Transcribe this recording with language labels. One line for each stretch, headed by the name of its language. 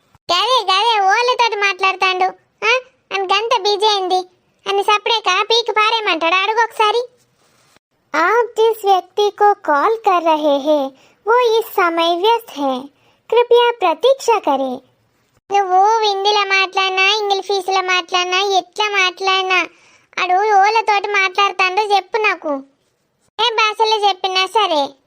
Telugu: గదే వాళ్ళతో మాట్లాడతాడు అని గంత బిజీ అయింది అని సపరేక పీకి పారేయమంటాడు. అడుగు ఒకసారి.
Hindi: आप जिस व्यक्ति को कॉल कर रहे हैं वो इस समय व्यस्त है, कृपया प्रतीक्षा करें.
Telugu: నువ్వు హిందీలో మాట్లాడినా ఇంగ్లీష్లో మాట్లాడినా ఎట్లా మాట్లాడినా అడు ఓలతోటి మాట్లాడుతాండో చెప్పు నాకు. ఏ భాషలో చెప్పినా సరే.